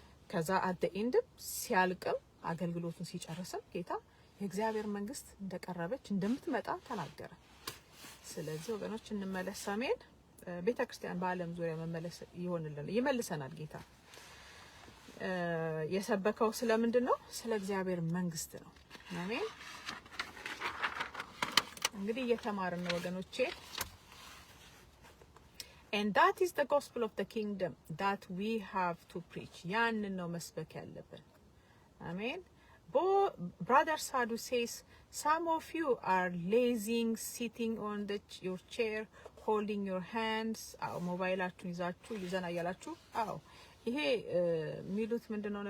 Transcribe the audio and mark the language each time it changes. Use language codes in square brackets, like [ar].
[am] ከዛ [en] at the end [am] ሲያልቅም አገልግሎቱን ሲጨርስም ጌታ የእግዚአብሔር መንግስት እንደቀረበች እንደምትመጣ ተናገረ። ስለዚህ ወገኖች እንመለስ። አሜን። ቤተክርስቲያን በአለም ዙሪያ መመለስ ይመልሰናል ጌታ። የሰበከው ስለምንድን ነው? ስለ እግዚአብሔር መንግስት ነው። አሜን። እንግዲህ እየተማርን ነው ወገኖቼ። [en] And that is the gospel of the kingdom that we have to preach. [am] ያንን ነው መስበክ ያለብን። አሜን። [en] Brother Sadhu says some of you are lazing sitting on your chair holding your hands. [am] ሞባይላችሁን ይዛችሁ ይዘና ያላችሁ ይሄ ሚሉት ምንድነው?